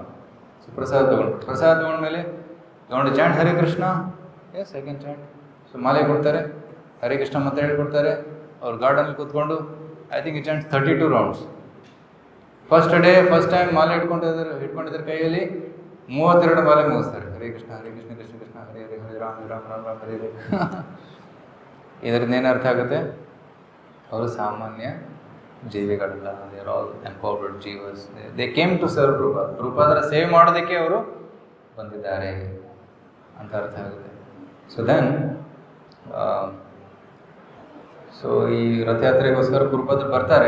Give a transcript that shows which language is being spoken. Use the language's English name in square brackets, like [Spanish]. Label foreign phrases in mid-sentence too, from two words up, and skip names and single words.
[Kannada] ಸೊ ಪ್ರಸಾದ ತೊಗೊಂಡು, ಪ್ರಸಾದ ತೊಗೊಂಡ್ಮೇಲೆ ತೊಗೊಂಡು ಚಾಂಟ್ ಹರೇ ಕೃಷ್ಣ, [English] yes second chant. [Kannada] ಸೊ ಮಾಲೆ ಕೊಡ್ತಾರೆ, ಹರೇ ಕೃಷ್ಣ ಮತ್ತೆ ಹೇಳ್ಕೊಡ್ತಾರೆ. ಅವ್ರು ಗಾರ್ಡನಲ್ಲಿ ಕೂತ್ಕೊಂಡು [English] I think chant 32 rounds. first time [Kannada] ಮಾಲೆ ಇಟ್ಕೊಂಡಿದ್ದಾರೆ ಕೈಯಲ್ಲಿ 32 ಮಾಲೆ ಮುಗಿಸ್ತಾರೆ. [Sanskrit] ಹರೇ ಕೃಷ್ಣ ಕೃಷ್ಣ ಕೃಷ್ಣ, ಹರೇ ಹರೇ, ಹರೇ ರಾಮ ರಾಮ ರಾಮ ರಾಮ ಹರೇ ಹರೇ. [Kannada] ಇದರಿಂದ ಏನು ಅರ್ಥ ಆಗುತ್ತೆ? ಅವರು ಸಾಮಾನ್ಯ ಜೀವಿಗಳಲ್ಲ, [English] they are all empowered jivas. they came to serve Prabhupada. [Kannada] ಪ್ರಭುಪಾದರ ಸೇವೆ ಮಾಡೋದಕ್ಕೆ ಅವರು ಬಂದಿದ್ದಾರೆ ಅಂತ ಅರ್ಥ ಆಗುತ್ತೆ. [English] so then so [Kannada] ಈ ರಥಯಾತ್ರೆಗೋಸ್ಕರ ಪ್ರಭುಪಾದರು ಬರ್ತಾರೆ.